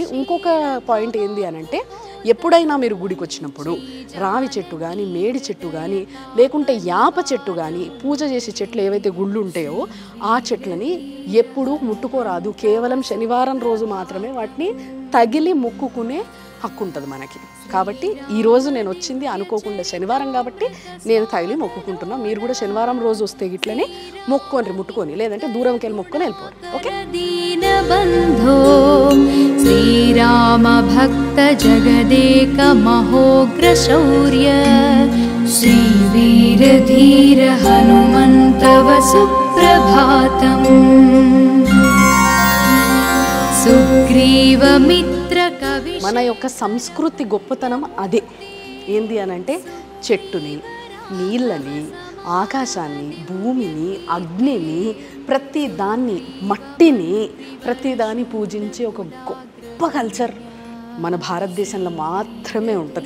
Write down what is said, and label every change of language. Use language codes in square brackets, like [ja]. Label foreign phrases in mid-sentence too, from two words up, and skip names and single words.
[te] ఇంకొక పాయింట్ ఏంది అని అంటే ఎప్పుడైనా మీరు గుడికి వచ్చినప్పుడు రావి చెట్టు కానీ, మేడి చెట్టు కానీ, లేకుంటే యాప చెట్టు కానీ, పూజ చేసే చెట్లు ఏవైతే గుళ్ళు ఉంటాయో ఆ చెట్లని ఎప్పుడూ ముట్టుకోరాదు. కేవలం శనివారం రోజు మాత్రమే వాటిని తగిలి మొక్కుకునే హక్కు ఉంటుంది మనకి. కాబట్టి ఈరోజు నేను వచ్చింది అనుకోకుండా శనివారం కాబట్టి నేను తగిలి మొక్కుకుంటున్నా. మీరు కూడా శనివారం రోజు వస్తే ఇట్లనే మొక్కొని ముట్టుకొని, లేదంటే దూరంకి వెళ్ళి మొక్కుని వెళ్ళిపోరు. ఓకే. [sa] दीनबन्धो श्रीरामभक्त जगदेक महोग्रशौर्य श्रीवीरधीर हनुमन्तव सुप्रभातम् सुग्रीवमित्र कवि. [te] మన యొక్క సంస్కృతి గొప్పతనం అదే. ఏంది అని అంటే చెట్టుని, నీళ్ళని, ఆకాశాన్ని, భూమిని, అగ్నిని, ప్రతి దాన్ని, మట్టిని, ప్రతిదాన్ని పూజించే ఒక గొప్ప కల్చర్ మన భారతదేశంలో మాత్రమే ఉంటుంది.